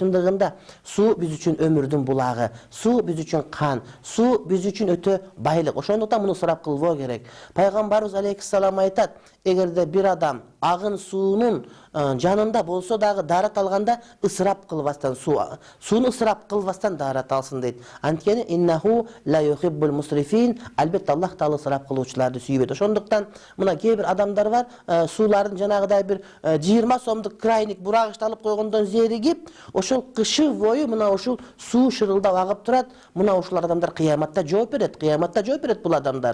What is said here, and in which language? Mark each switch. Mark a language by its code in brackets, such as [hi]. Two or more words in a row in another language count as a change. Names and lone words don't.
[ky] Чындыгында суу биз үчүн өмүрдүн булагы, суу биз үчүн кан, суу биз үчүн өтө байлык. Ошондуктан муну сурап кылбоо керек. Пайгамбарыбыз алейхиссалам айтат: "Эгерде бир адам агын суунун жанында болсо дагы даарат алганда ысырап кылбастан сууну ысырап кылбастан даарат алсын" дейт. [ar] Анткени إنه لا يحب المسرفين, [ky] албетте Аллах таала ысырап кылуучуларды сүйбөйт. Ошондуктан мына кээ бир адамдар бар, суулардын жанагыдай бир 20 сомдук крайник бурагычты алып койгондон зеригип, ошол кышы бою мына ушул суу шырылдап агып турат. Мына ушул адамдар кыяматта жооп берет. Кыяматта жооп берет бул адамдар.